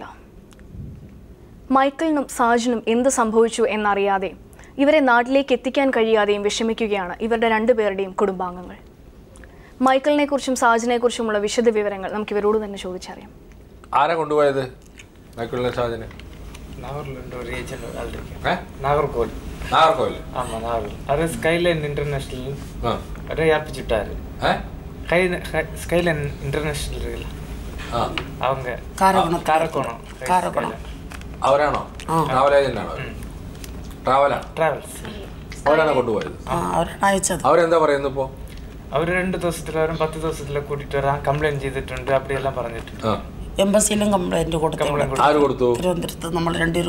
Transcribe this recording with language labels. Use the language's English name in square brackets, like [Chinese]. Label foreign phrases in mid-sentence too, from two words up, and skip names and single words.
[Malayalam] മൈക്കിളിനും സാജനും എന്ത് സംഭവിച്ചു എന്നറിയാതെ ഇവരെ നാട്ടിലേക്ക് എത്തിക്കാൻ കഴിയാതെയും വിഷമിക്കുകയാണ് ഇവരുടെ രണ്ടുപേരുടെയും കുടുംബാംഗങ്ങൾ. മൈക്കിളിനെ കുറിച്ചും സാജനെ കുറിച്ചുമുള്ള വിശദ വിവരങ്ങൾ നമുക്ക് ഇവരോട് തന്നെ ചോദിച്ചറിയാം. ആരാ കൊണ്ടുപോയത് മൈക്കിളിനെ സാജനെ? [Tamil] நாகர்கோவில். ஆமாம், நாகர்கோவில். அது ஸ்கைலைன் இன்டர்நேஷ்னல் ஏற்பிச்சுட்டாரு. ஸ்கைலைன் இன்டர்நேஷ்னல் இருக்குல்ல, அவங்க காரக்கோணம். [Malayalam] അവരാണോ? [English] travel agent [Malayalam] ആണോ? ട്രാവൽസ്. അവരാണോ കൊണ്ടുപോയത്? അവരെന്താ പറയുന്നത് ഇപ്പോൾ? അവർ 2 ദിവസത്തിൽ വരും, 10 ദിവസത്തിൽ കൂട്ടിയിട്ട് വരാൻ കംപ്ലൈന്റ് ചെയ്തിട്ടുണ്ട്, അപ്പടിയെല്ലാം പറഞ്ഞിട്ടുണ്ട്. എംബസിയിലും കംപ്ലൈന്റ് കൊടുത്തു. ആര് കൊടുത്തു? തിരുവനന്തപുരത്ത് നമ്മൾ രണ്ടുപേരും